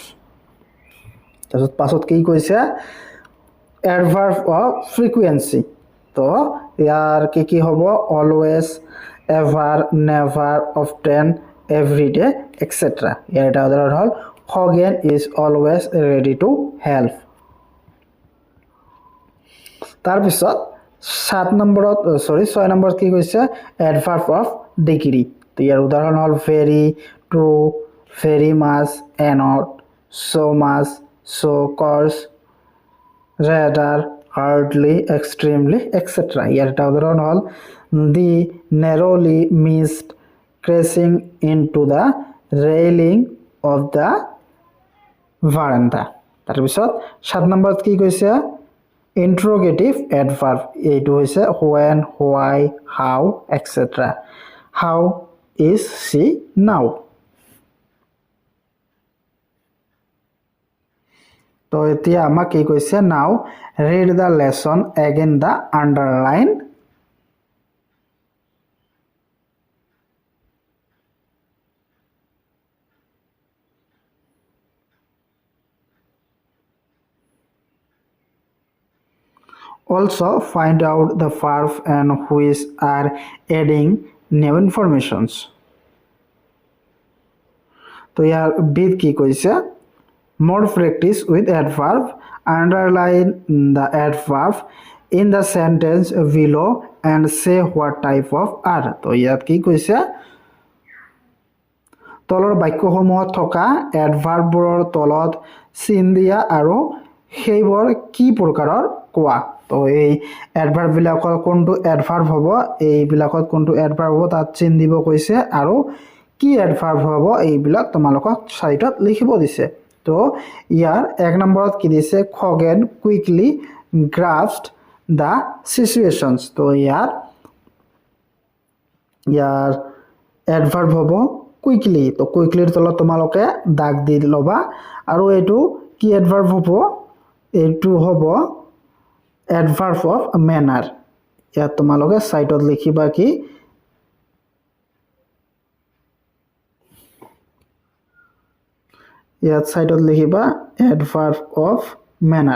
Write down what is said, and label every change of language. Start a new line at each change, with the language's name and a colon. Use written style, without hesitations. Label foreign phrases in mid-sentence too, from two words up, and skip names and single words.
Assamese: তাৰপিছত পাছত কি কৈছে
English: adverb of frequency.
Assamese: তো ইয়াৰ কি হ'ব
English: always, ever, never, often, every day, etc.
Assamese: ইয়াৰ এটা উদাহৰণ হ'ল
English: Khoghen is always ready to help.
Assamese: তাৰ পিছত 6 নম্বৰত কি কৈছে
English: adverb of degree.
Assamese: তো ইয়াৰ উদাহৰণ হ'ল
English: very, true, very much, not, so much, so coarse, rather, hardly, extremely, etc.
Assamese: ইয়াৰ এটা উদাহৰণ হ'ল
English: the narrowly missed crashing into the railing of the veranda.
Assamese: তাৰ পিছত 7 নম্বৰত কি কৈছে
English: interrogative adverb.
Assamese: এইটো হৈছে
English: when, why, how, etc. How is she now?
Assamese: তো এতিয়া আমাক কি কৈছে
English: now read the lesson again the underline. Also find out the verb and which are adding new informations.
Assamese: তো ইয়াৰ বিদ কি কৈছে
English: more practice with adverb, underline the adverb in the sentence below and say what type of are.
Assamese: তো ইয়াত কি কৈছে তলৰ বাক্যসমূহত থকা এডভাৰ্ববোৰৰ তলত চিন দিয়া আৰু সেইবোৰ কি প্ৰকাৰৰ কোৱা। তো এই এডভাৰ্ব বিলাকৰ কোনটো এডভাৰ্ব হ'ব এইবিলাকত কোনটো এডভাৰ্ব হ'ব তাত চিন দিব কৈছে আৰু কি এডভাৰ্ব হ'ব এইবিলাক তোমালোকক সাইটত লিখিব দিছে। তো ইয়াৰ 1 নম্বৰত কি দিছে
English: Khoghen quickly grasped the situations.
Assamese: তো ইয়াৰ এডভাৰ্ব হ'ব quickly. তো কুইকলিৰ তলত তোমালোকে দাগ দি ল'বা আৰু এইটো কি এডভাৰ্ব হ'ব এইটো হ'ব
English: adverb of manner.
Assamese: ইয়াত তোমালোকে সাইটত লিখিবা কি ইয়াত সাইটত লিখিবা
English: adverb of manner.